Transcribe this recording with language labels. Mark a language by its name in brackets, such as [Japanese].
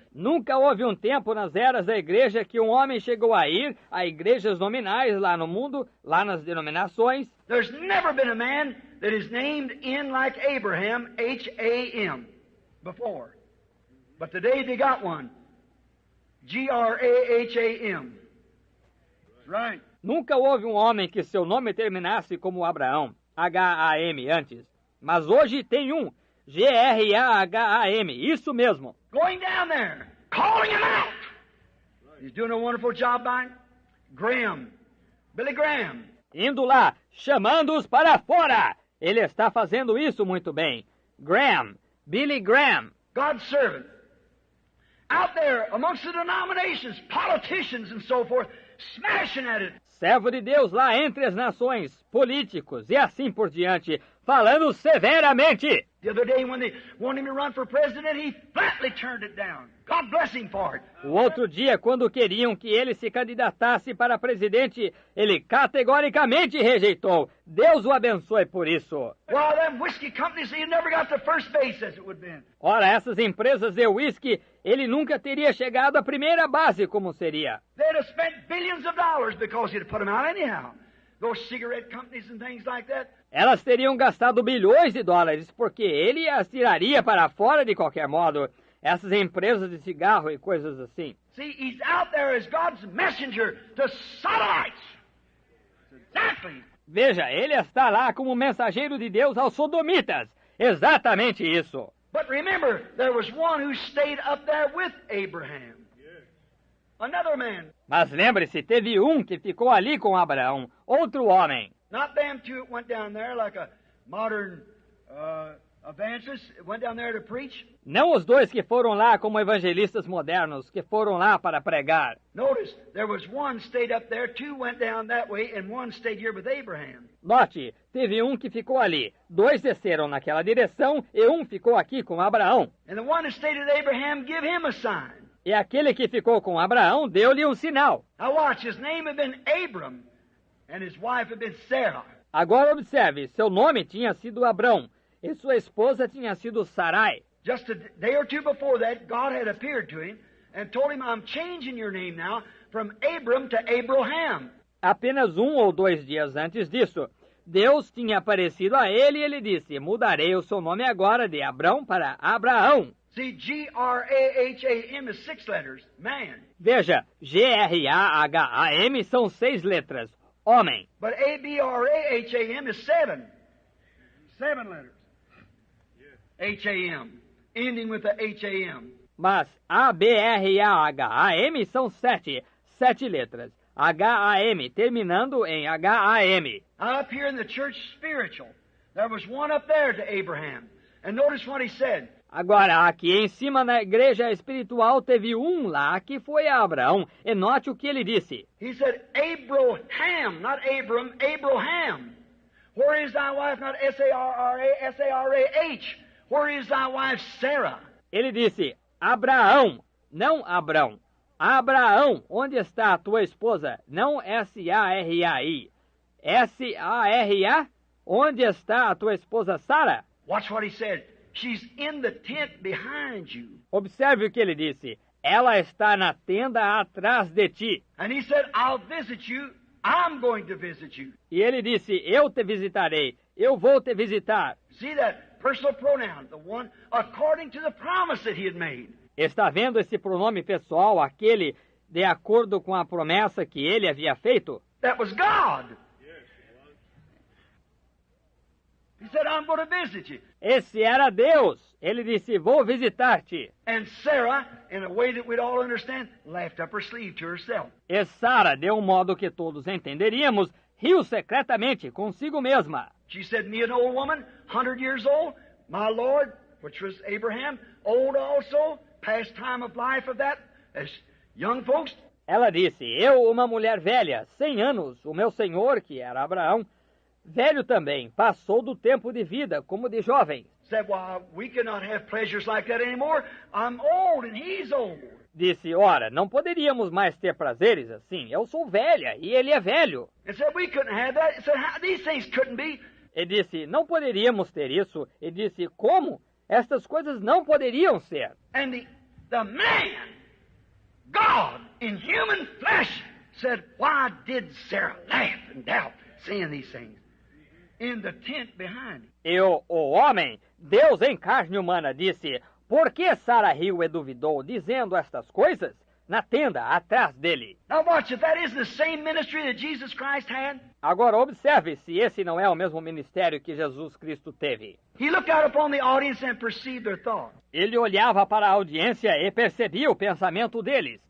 [Portuguese] Nunca houve um tempo nas eras da igreja que um homem chegou a ir a igrejas nominais lá no mundo, lá nas denominações. [English] There's never been a man that is named in like Abraham, H-A-M, before. But today they got one. G-R-A-H-A-M. That's right. [Portuguese] Nunca houve um homem que seu nome terminasse como Abraão, H-A-M, antes. Mas hoje tem um, G-R-A-H-A-M, isso mesmo. [English] Going down there, calling him out. He's doing a wonderful job by it. Graham, Billy Graham. [Portuguese] Indo lá, chamando-os para fora. Ele está fazendo isso muito bem. Graham, Billy Graham. [English] God's servant. Out there amongst the denominations, politicians and so forth, smashing at it. [Portuguese] Servo de Deus lá entre as nações, políticos e assim por diante, falando severamente. [English] The other day when they wanted him to run for president, he flatly turned it down. God bless him for it. [Portuguese] O outro dia, quando queriam que ele se candidatasse para presidente, ele categoricamente rejeitou. Deus o abençoe por isso. [English] Well, them whiskey companies, he never got to first base as it would have been. [Portuguese] Ora, essas empresas de uísque, ele nunca teria chegado à primeira base como seria. [English] They'd have spent billions of dollars because he'd put them out anyhow. Those cigarette companies and things like that. [Portuguese] Elas teriam gastado bilhões de dólares, porque ele as tiraria para fora de qualquer modo. Essas empresas de cigarro e coisas assim. [English] See, he's out there as God's messenger to Sodomites. Exactly. [Portuguese] Veja, ele está lá como mensageiro de Deus aos sodomitas. Exatamente isso. [English] But remember, there was one who stayed up there with Abraham. Another man. [Portuguese] Mas lembre-se, teve um que ficou ali com Abraão, outro homem. [English] Not them two that went down there like a modern evangelists went down there to preach. [Portuguese] Não os dois que foram lá como evangelistas modernos, que foram lá para pregar. [English] Notice, there was one stayed up there, two went down that way, and one stayed here with Abraham. [Portuguese] Note, teve um que ficou ali, dois desceram naquela direção e um ficou aqui com Abraão. [English] And the one that stayed with Abraham, give him a sign. [Portuguese] E aquele que ficou com Abraão deu-lhe um sinal. [English] Now watch, his name had been Abram, and his wife had been Sarah. [Portuguese] Agora observe, seu nome tinha sido Abrão e sua esposa tinha sido Sarai. [English] Just a day or two before that, God had appeared to him and told him, I'm changing your name now from Abram to Abraham. [Portuguese] Apenas 1 ou 2 dias antes disso, Deus tinha aparecido a ele e ele disse, mudarei o seu nome agora de Abrão para Abraão. [English] See, G-R-A-H-A-M is 6 letters, man. [Portuguese] Veja, G-R-A-H-A-M são 6 letras, homem. [English] But A-B-R-A-H-A-M is 7. 7 letters. H-A-M. Ending with the H-A-M. [Portuguese] Mas A-B-R-A-H-A-M são 7 letras. H-A-M, terminando em H-A-M. [English] Up here in the church spiritual, there was one up there to Abraham. And notice what he said. [Portuguese] Agora, aqui em cima na igreja espiritual teve um lá que foi a Abraão. E note o que ele disse. [English] He said, Abraham, not Abram, Abraham. Where is thy wife? Not S-A-R-R-A, S-A-R-A-H. Where is thy wife Sarah? [Portuguese] Ele disse, Abraão, não Abrão. Abraão, onde está a tua esposa? Não S-A-R-A-I. S-A-R-A, onde está a tua esposa Sara? [English] Watch what he said. She's in the tent behind you. [Portuguese] Observe o que ele disse. Ela está na tenda atrás de ti. [English] And he said, I'll visit you. I'm going to visit you. [Portuguese] E ele disse, eu te visitarei. Eu vou te visitar. [English] See that personal pronoun, the one according to the promise that he had made. [Portuguese] Está vendo esse pronome pessoal, aquele de acordo com a promessa que ele havia feito? [English] That was God. He said, I'm going to visit you. [Portuguese] Esse era Deus. Ele disse, vou visitar-te. [English] And Sarah, in a way that we'd all understand, laughed up her sleeve to herself. [Portuguese] E Sara, de um modo que todos entenderíamos, riu secretamente consigo mesma. [English] She said, me an old woman, 100 years old, my Lord, which was Abraham, old also, past time of life of that, as young folks. [Portuguese] Ela disse, eu, uma mulher velha, 100 anos, o meu senhor, que era Abraão, velho também, passou do tempo de vida como de jovem. [English] Said, well, we cannot have pleasures like that anymore. I'm old and he's old. [Portuguese] Disse, ora, não poderíamos mais ter prazeres assim. Eu sou velha e ele é velho. [English] And said, we couldn't have that. He said, these things couldn't be. [Portuguese] E disse, não poderíamos ter isso. E disse, como? Estas coisas não poderiam ser. [English] And the man, God in human flesh, said, why did Sarah laugh and doubt, saying these things? In the tent behind him. [Portuguese] E o homem, Deus em carne humana, disse, por que Sara riu e duvidou, dizendo estas coisas? Na tenda, atrás dele. [English] Now watch, if that isn't the same ministry that Jesus Christ had. [Portuguese] Agora observe se esse não é o mesmo ministério que Jesus Cristo teve. [English] He looked out upon the audience and perceived their thoughts. [Portuguese] Ele olhava para a audiência e percebia o pensamento deles.